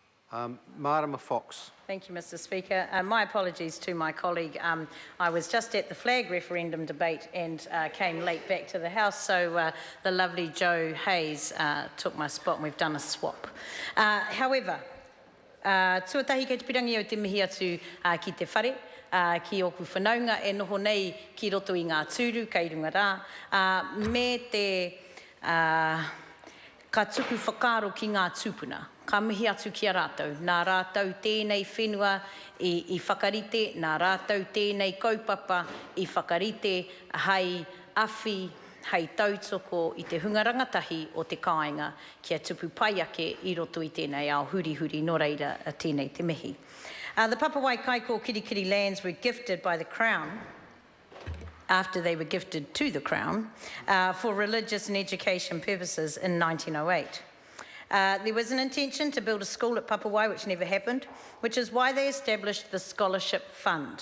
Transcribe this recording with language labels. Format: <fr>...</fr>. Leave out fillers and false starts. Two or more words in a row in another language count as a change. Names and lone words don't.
<en>Marama Fox. Thank you, Mr. Speaker. My apologies to my colleague. I was just at the flag referendum debate and came late back to the House, so the lovely Joe Hayes took my spot and we've done a swap. However,</en> <mi>tuatahi kei te pirangi o te mihi atu ki te whare, ki oku whanaunga e noho nei ki roto i ngā tūru, kei runga rā, me te ka tuku whakaro ki ngā tūpuna. Ka mihi atu ki a rātou. Nā rātou tēnei whenua i whakarite, nā rātou tēnei kaupapa i whakarite hei awhi, hei tautoko i te hunga rangatahi o te kāinga kia tupu pai ake i roto i tēnei ao huri no reira a tēnei te mihi.</mi> <en>The Papawai Kaikokirikiri lands were gifted by the Crown after they were gifted to the Crown for religious and education purposes in 1908. There was an intention to build a school at Papawai, which never happened, which is why they established the Scholarship Fund.</en>